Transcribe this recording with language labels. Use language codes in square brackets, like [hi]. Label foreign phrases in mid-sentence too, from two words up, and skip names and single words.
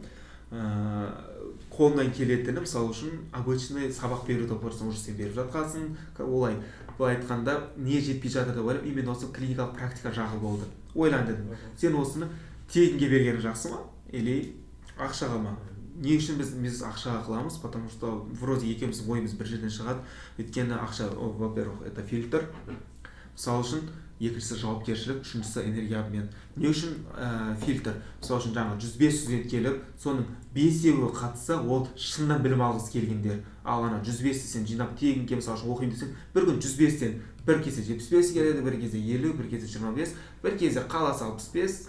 [kk] Қолымнан келетіні мысалы үшін обычный сабақ беруді көрсең уже сен беріп жатқансың, олай былай айтқанда не жетпей жатыр деп ойлап, именно осы клиникалық практика жағы болды. Ойлан дедім, сен осыны тегінге бергенің жақсы ма, или ақшаға ма? Не үшін біз ақшаға қыламыз, [ru] потому что вроде [kk] екеуміздің ойымыз бір жерден шығады. Өйткені ақша, [ru] во-первых, это фильтр. [kk] Мысалы үшін екіншісі жауапкершілік, үшіншісі [ru] энергия обмен. [kk] Не үшін фильтр? Мысалы үшін жаңа 105 студент келіп, соның 5-еуі қатысса, ол шыннан білім алғысы келгендер. Ал ана 105-ті сен жинап тегінге мысалы үшін оқимын десең, бір күн 105-тен бір кезде 75 келеді, бір кезде 50, бір кезде 25, бір кезде қаласы 65.